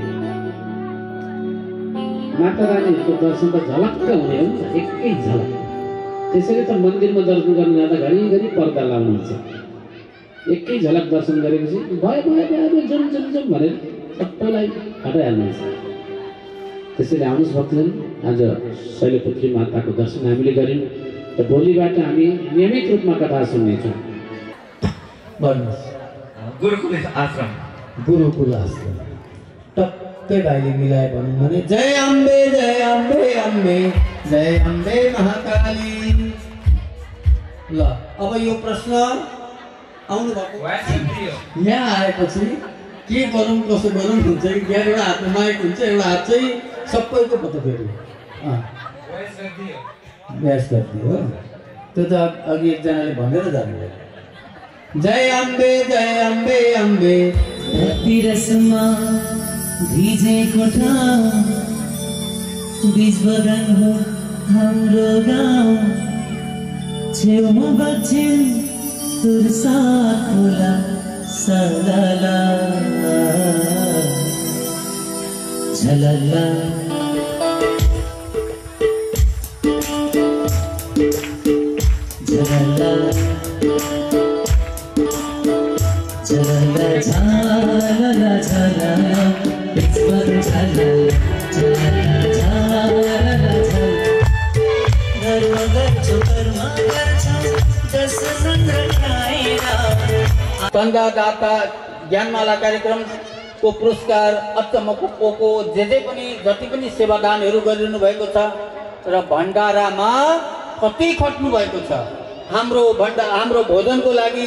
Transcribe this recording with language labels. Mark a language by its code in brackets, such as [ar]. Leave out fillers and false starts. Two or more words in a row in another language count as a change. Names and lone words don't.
[ne] माता रानीहरूको दर्शन त झलक्क हुने हो नि त एकै झलक त्यसैले त मन्दिरमा दर्शन गर्न जाँदा घरिघरि पर्दा लाउनुहुन्छ एकै झलक दर्शन गरेपछि भयो भयो भयो जुम जुम जुम भनेर सबैलाई हटाइहाल्नुहुन्छ त्यसैले आउनुहोस् भक्तजन आज शैलपुत्री माताको दर्शन हामीले गऱ्यौँ र भोलिबाट हामी नियमित रूपमा कथा सुन्नेछौँ गुरुकुल आश्रम टक्कै भाइले मिलाए भनौँ भने जय अम्बे अम्बे जय अम्बे महाकाली। ल अब यो प्रश्न आउनु भएको यहाँ आएपछि के गरौँ कसो गरौँ हुन्छ कि बिहान एउटा हातमा माइक हुन्छ एउटा हात चाहिँ सबैको पत्ता फेरि ब्यास गरिदियो हो त्यो त अघि एकजनाले भनेर जानुभयो जय अम्बे अम्बे भक्ति रसमा भिजेको ठाउँ बिच बगान हो हाम्रो गाउँ छेउमा बग्छिन् तुलसा खोला सलला झलला झलला झलला झलला झलला बिचबाट झलला झलला झलला धर्म गर्छु कर्म गर्छु दशमन खाएर चन्दादाता ज्ञानमाला कार्यक्रमको पुरस्कार अचम्मको पोको जे पनि जति पनि सेवादानहरू गरिरहनु भएको छ र भण्डारामा कति खट्नु भएको छ हाम्रो भोजनको लागि